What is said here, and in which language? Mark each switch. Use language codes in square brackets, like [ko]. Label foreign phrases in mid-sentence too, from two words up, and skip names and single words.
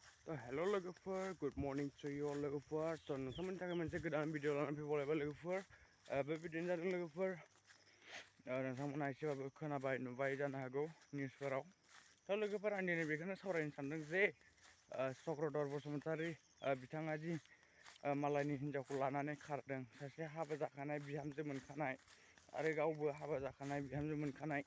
[en] Hello logofer, good morning to you all logofer. [brx] So nontontomoni थाखाय मोनसे गोदान भिडिअ लानानै फैबावलायबाय लोगोफोर। बे भिडिअ'नि जादों लोगोफोर नोंथांमोना एसेबाबो खोनाबाय नुबाय जानो हागौ निउसफोराव। दा लोगोफोर आं दिनै बेखौनो सावरायनो सानदों जे चक्रधर बसुमतारी बिथाङा जि मालायनि हिनजावखौ लानानै खारदों, सासे हाबा जाखानाय बिहामजो मोनखानाय आरो गावबो हाबा जाखानाय बिहामजो मोनखानाय।